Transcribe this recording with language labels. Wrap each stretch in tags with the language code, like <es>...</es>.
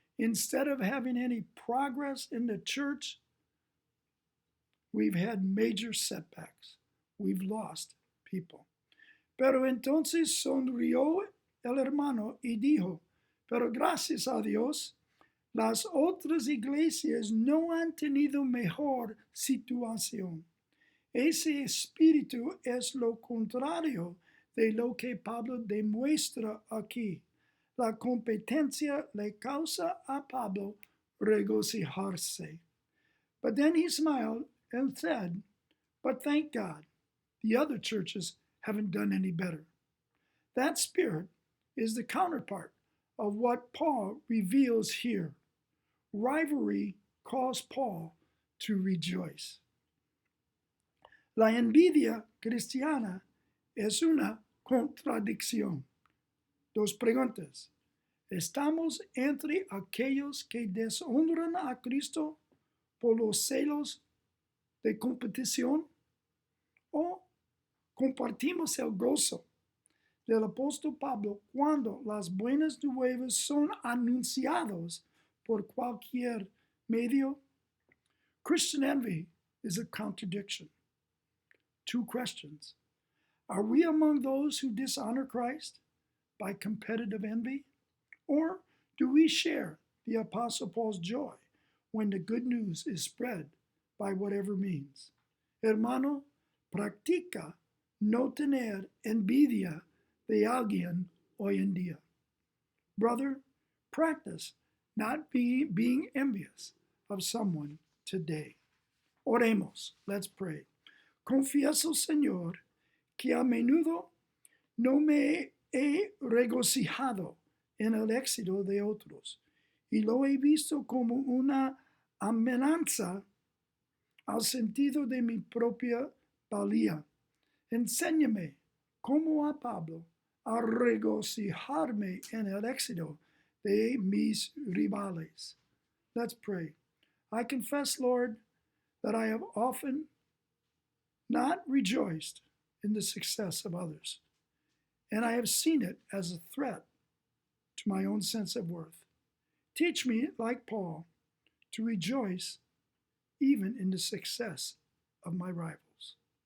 <en>Instead of having any progress in the church, we've had major setbacks. We've lost people.</en> <es>Pero entonces sonrió el hermano y dijo, pero gracias a Dios, las otras iglesias no han tenido mejor situación. Ese espíritu es lo contrario de lo que Pablo demuestra aquí. La competencia le causa a Pablo regocijarse.</es> <en>But then he smiled and said, but thank God, the other churches haven't done any better. That spirit is the counterpart of what Paul reveals here. Rivalry caused Paul to rejoice.</en> <es>La envidia cristiana es una contradicción. Dos preguntas. ¿Estamos entre aquellos que deshonran a Cristo por los celos de competición? ¿O compartimos el gozo del apóstol Pablo cuando las buenas nuevas son anunciados por cualquier medio?</es> <en>Christian envy is a contradiction. Two questions. Are we among those who dishonor Christ by competitive envy? Or do we share the Apostle Paul's joy when the good news is spread by whatever means?</en> <es>Hermano, practica no tener envidia de alguien hoy en día.</es> <en>Brother, practice not being envious of someone today.</en> <es>Oremos.</es> <en>Let's pray.</en> <es>Confieso, Señor, que a menudo no me he regocijado en el éxito de otros y lo he visto como una amenaza al sentido de mi propia valía. Enséñame, como a Pablo, a regocijarme en el éxito de mis rivales.</es> <en>Let's pray. I confess, Lord, that I have often not rejoiced in the success of others, and I have seen it as a threat to my own sense of worth. Teach me, like Paul, to rejoice even in the success of my rivals.</en>